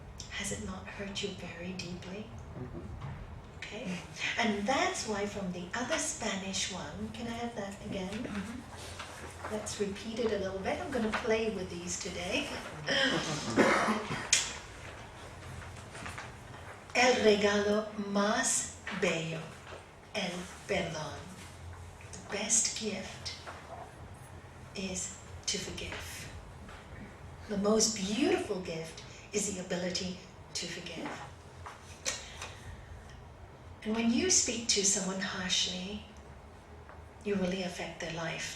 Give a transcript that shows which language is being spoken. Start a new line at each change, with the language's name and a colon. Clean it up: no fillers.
English: Has it not hurt you very deeply? Okay? And that's why from the other Spanish one, can I have that again? Let's repeat it a little bit. I'm going to play with these today.
Spanish: El regalo más bello, el perdón.
English: The best gift is to forgive. The most beautiful gift is the ability to forgive. And when you speak to someone harshly, you really affect their life.